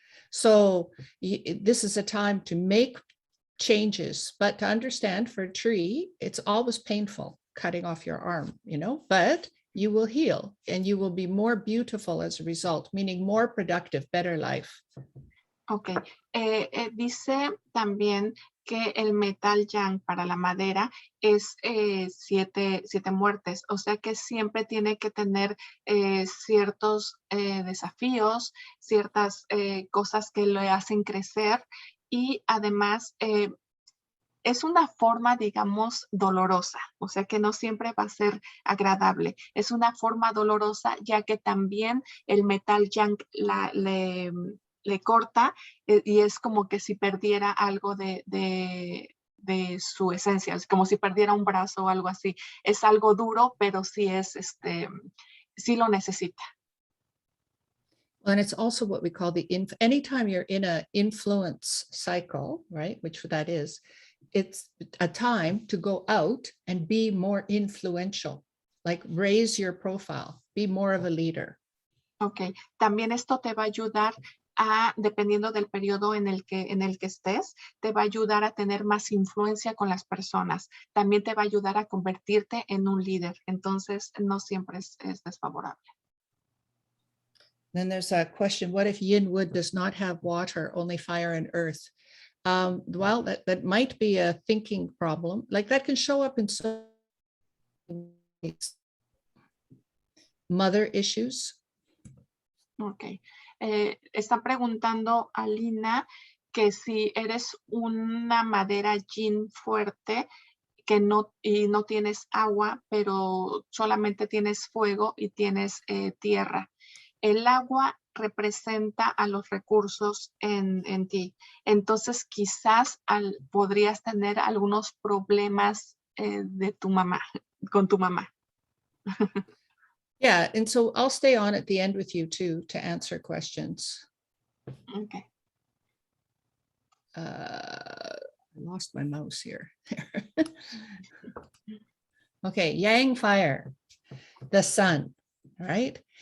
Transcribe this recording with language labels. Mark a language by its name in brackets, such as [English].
[English] So this is a time to make changes, but to understand for a tree, it's always painful cutting off your arm, you know, but you will heal and you will be more beautiful as a result, meaning more productive, better life. [Spanish] Ok, dice también que el metal yang para la madera es 7 muertes, o sea que siempre tiene que tener ciertos desafíos, ciertas cosas que le hacen crecer y además es una forma, digamos, dolorosa, o sea que no siempre va a ser agradable. Es una forma dolorosa ya que también el metal yang le corta y es como que si perdiera algo de su esencia, es como si perdiera un brazo o algo así. Es algo duro, pero sí sí lo necesita. [English] And it's also what we call anytime you're in an influence cycle, right, which that is, it's a time to go out and be more influential, like raise your profile, be more of a leader. [Spanish] Ok, también esto te va a ayudar dependiendo del periodo en el que estés, te va a ayudar a tener más influencia con las personas. También te va a ayudar a convertirte en un líder. Entonces, no siempre es desfavorable. [English] Then there's a question, what if yin wood does not have water, only fire and earth? Well, that might be a thinking problem. Like that can show up in so mother issues. [Spanish] Ok. Está preguntando a Lina que si eres una madera yin fuerte y no tienes agua, pero solamente tienes fuego y tienes tierra. El agua representa a los recursos en ti. Entonces quizás podrías tener algunos problemas de tu mamá, con tu mamá. [English] Yeah, and so I'll stay on at the end with you too to answer questions. Okay. I lost my mouse here. Okay, yang fire, the sun, right?